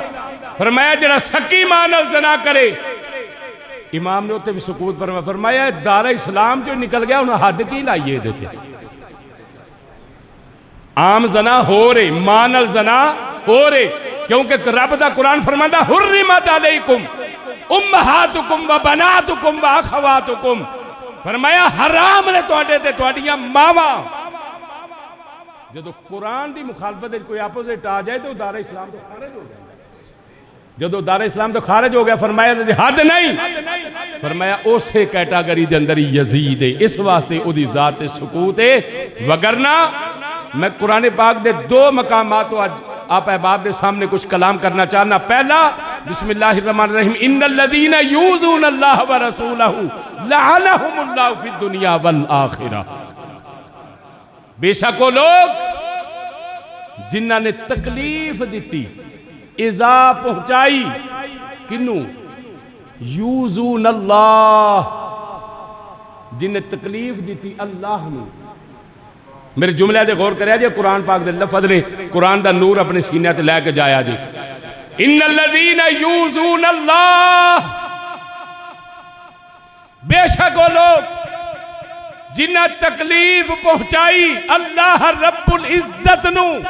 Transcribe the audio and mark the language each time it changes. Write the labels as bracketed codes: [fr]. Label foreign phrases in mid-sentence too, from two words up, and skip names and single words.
[pa] فرمایا جیہڑا سکی ماں نال زنا کرے، امام نے اُتے بھی سکوت فرمایا دار اسلام چوں نکل گیا، ہُن حد کی لائیے ایہدے تے. عام زنا ہو رہے، ماں نال زنا ہو رہے، کیونکہ رب دا قرآن فرماندا [ar] حرمت عليكم أمهاتكم وبناتكم وأخواتكم, [pa] فرمایا حرام نے تہاڈے تے تہاڈیاں ماواں. جدوں قرآن کی مخالفت کوئی اپوزٹ آ جائے تو دار اسلام تو خارج ہو جائے. جدوں دار اسلام تو خارج ہو گیا، فرمایا حد نہیں, [ur] فرمایا اسے کیٹیگری کے اندر ہی یزید ہے، اس واسطے اس کی ذات سکوت ہے. ورنہ میں قرآن پاک کے 2 مقامات تو آج آپ احباب کے سامنے کچھ کلام کرنا چاہنا. [ar] پہلا بسم الله الرحمن الرحيم، إن الذين يؤذون الله ورسوله لعنهم الله في الدنيا والآخرة. [ur] بے شک وہ لوگ جنہوں نے تکلیف دی ایذا پہنچائی کنوں [ar] يؤذون الله [ur] جنہیں تکلیف دی اللہ نوں. [pa] میرے جملے تے غور کریا جے قرآن پاک دے لفظ نے قرآن دا نور اپنے سینے تے لے کے جایا جی. [ar] إن الذين يؤذون الله [ur] بے شک وہ لوگ جنہیں تکلیف پہنچائی اللہ رب العزت نوں.